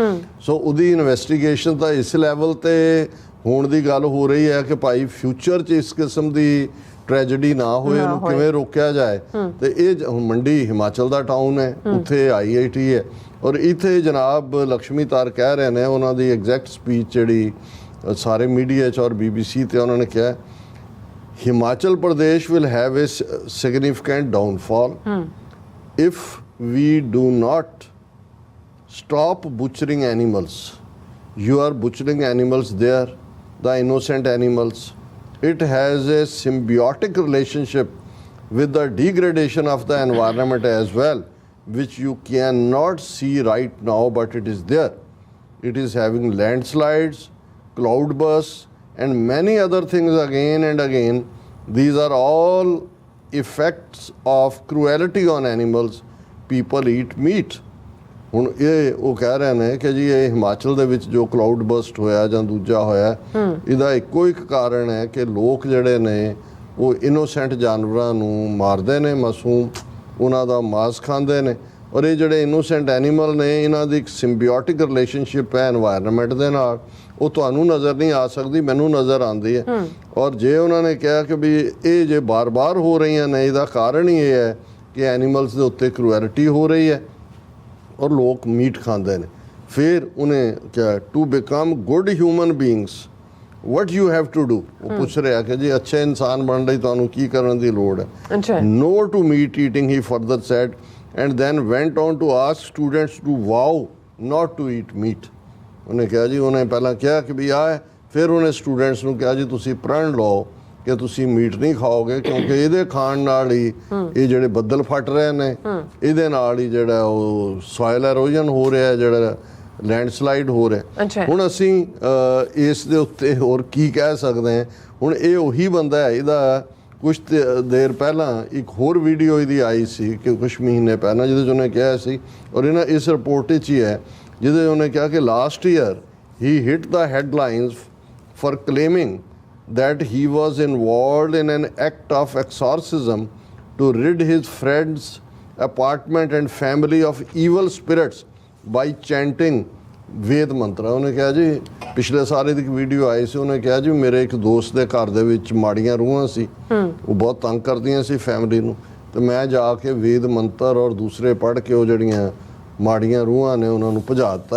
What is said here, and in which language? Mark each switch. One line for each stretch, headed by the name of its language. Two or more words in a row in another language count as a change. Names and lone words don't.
Punjabi: ਸੋ ਉਹਦੀ ਇਨਵੈਸਟੀਗੇਸ਼ਨ ਤਾਂ ਇਸ ਲੈਵਲ ਤੇ ਹੋਣ ਦੀ ਗੱਲ ਹੋ ਰਹੀ ਹੈ ਕਿ ਭਾਈ ਫਿਊਚਰ 'ਚ ਇਸ ਕਿਸਮ ਦੀ ਟ੍ਰੈਜਡੀ ਨਾ ਹੋਏ, ਇਹਨੂੰ ਕਿਵੇਂ ਰੋਕਿਆ ਜਾਏ। ਤੇ ਇਹ ਮੰਡੀ ਹਿਮਾਚਲ ਦਾ ਟਾਊਨ ਹੈ, ਉੱਥੇ ਆਈ.ਆਈ.ਟ ਹੈ, ਔਰ ਇੱਥੇ ਜਨਾਬ ਲక్ష్ਮੀ ਤਾਰ ਕਹਿ ਰਹੇ ਨੇ, ਉਹਨਾਂ ਦੀ
English: exact speech
Punjabi: ਜਿਹੜੀ ਸਾਰੇ ਮੀਡੀਆ 'ਚ ਔਰ BBC ਤੇ ਉਹਨਾਂ ਨੇ ਕਿਹਾ,
English: Himachal Pradesh will have a significant downfall if we do not stop butchering animals. You are butchering animals there, the innocent animals. It has a symbiotic relationship with the degradation of the environment as well, which you cannot see right now, but it is there. It is having landslides, cloudbursts, and many other things again and again. These are all effects of cruelty on animals. People eat meat.
Punjabi: ਹੁਣ ਇਹ ਉਹ ਕਹਿ ਰਹੇ ਨੇ ਕਿ ਜੀ ਇਹ ਹਿਮਾਚਲ ਦੇ ਵਿੱਚ ਜੋ
English: cloud burst
Punjabi: ਹੋਇਆ ਜਾਂ ਦੂਜਾ ਹੋਇਆ, ਇਹਦਾ ਇੱਕੋ ਇੱਕ ਕਾਰਨ ਹੈ ਕਿ ਲੋਕ ਜਿਹੜੇ ਨੇ ਉਹ ਇਨੋਸੈਂਟ ਜਾਨਵਰਾਂ ਨੂੰ ਮਾਰਦੇ ਨੇ, ਮਾਸੂਮ ਉਹਨਾਂ ਦਾ ਮਾਸ ਖਾਂਦੇ ਨੇ, ਔਰ ਇਹ ਜਿਹੜੇ
English: innocent animal
Punjabi: ਨੇ ਇਹਨਾਂ ਦੀ ਇੱਕ
English: symbiotic relationship
Punjabi: ਹੈ ਐਨਵਾਇਰਨਮੈਂਟ ਦੇ ਨਾਲ। ਉਹ ਤੁਹਾਨੂੰ ਨਜ਼ਰ ਨਹੀਂ ਆ ਸਕਦੀ, ਮੈਨੂੰ ਨਜ਼ਰ ਆਉਂਦੀ ਹੈ। ਔਰ ਜੇ ਉਹਨਾਂ ਨੇ ਕਿਹਾ ਕਿ ਵੀ ਇਹ ਜੇ ਬਾਰ-ਬਾਰ ਹੋ ਰਹੀਆਂ ਨੇ, ਇਹਦਾ ਕਾਰਨ ਹੀ ਇਹ ਹੈ ਕਿ ਐਨੀਮਲਸ ਦੇ ਉੱਤੇ ਕਰੂਐਲਿਟੀ ਹੋ ਰਹੀ ਹੈ ਔਰ ਲੋਕ ਮੀਟ ਖਾਂਦੇ ਨੇ। ਫਿਰ ਉਹਨੇ ਕਿਹਾ
English: to become good human beings what you have to do,
Punjabi: ਉਹ ਪੁੱਛ ਰਿਹਾ ਕਿ ਜੀ ਅੱਛੇ ਇਨਸਾਨ ਬਣਨ ਲਈ ਤੁਹਾਨੂੰ ਕੀ ਕਰਨ ਦੀ ਲੋੜ ਹੈ।
English: no to meat eating, he further said, and then went on to ask students to vow not to eat meat.
Punjabi: ਉਹਨੇ ਕਿਹਾ ਜੀ, ਉਹਨੇ ਪਹਿਲਾਂ ਕਿਹਾ ਕਿ ਵੀ ਆਹ, ਫਿਰ ਉਹਨੇ ਸਟੂਡੈਂਟਸ ਨੂੰ ਕਿਹਾ ਜੀ ਤੁਸੀਂ ਪ੍ਰਣ ਲਓ ਕਿ ਤੁਸੀਂ ਮੀਟ ਨਹੀਂ ਖਾਓਗੇ, ਕਿਉਂਕਿ ਇਹਦੇ ਖਾਣ ਨਾਲ ਹੀ ਇਹ ਜਿਹੜੇ ਬੱਦਲ ਫਟ ਰਹੇ ਨੇ, ਇਹਦੇ ਨਾਲ ਹੀ ਜਿਹੜਾ ਉਹ
English: soil erosion
Punjabi: ਹੋ ਰਿਹਾ, ਜਿਹੜਾ ਲੈਂਡਸਲਾਈਡ ਹੋ ਰਿਹਾ। ਹੁਣ ਅਸੀਂ ਇਸ ਦੇ ਉੱਤੇ ਹੋਰ ਕੀ ਕਹਿ ਸਕਦੇ ਹਾਂ? ਹੁਣ ਇਹ ਉਹੀ ਬੰਦਾ ਹੈ, ਇਹਦਾ ਕੁਛ ਦੇਰ ਪਹਿਲਾਂ ਇੱਕ ਹੋਰ ਵੀਡੀਓ ਇਹਦੀ ਆਈ ਸੀ ਕਿ ਕੁਛ ਮਹੀਨੇ ਪਹਿਲਾਂ, ਜਿਹਦੇ 'ਚ ਉਹਨੇ ਕਿਹਾ ਸੀ, ਔਰ ਇਹਨਾਂ ਇਸ ਰਿਪੋਰਟ 'ਚ ਹੀ ਹੈ, ਜਿਹਦੇ ਉਹਨੇ ਕਿਹਾ ਕਿ
English: last year
Punjabi: ਹੀ
English: hit the headlines for claiming that he was involved in an act of exorcism to rid his friend's apartment and family of evil spirits by chanting
Punjabi: ਵੇਦ ਮੰਤਰਾ। ਉਹਨੇ ਕਿਹਾ ਜੀ, ਪਿਛਲੇ ਸਾਲ ਦੀ ਇੱਕ ਵੀਡੀਓ ਆਈ ਸੀ, ਉਹਨੇ ਕਿਹਾ ਜੀ ਮੇਰੇ ਇੱਕ ਦੋਸਤ ਦੇ ਘਰ ਦੇ ਵਿੱਚ ਮਾੜੀਆਂ ਰੂਹਾਂ ਸੀ, ਉਹ ਬਹੁਤ ਤੰਗ ਕਰਦੀਆਂ ਸੀ ਫੈਮਿਲੀ ਨੂੰ, ਤੇ ਮੈਂ ਜਾ ਕੇ ਵੇਦ ਮੰਤਰ ਔਰ ਦੂਸਰੇ ਪੜ੍ਹ ਕੇ ਉਹ ਜਿਹੜੀਆਂ ਮਾੜੀਆਂ ਰੂਹਾਂ ਨੇ ਉਹਨਾਂ ਨੂੰ ਭਜਾ ਦਿੱਤਾ।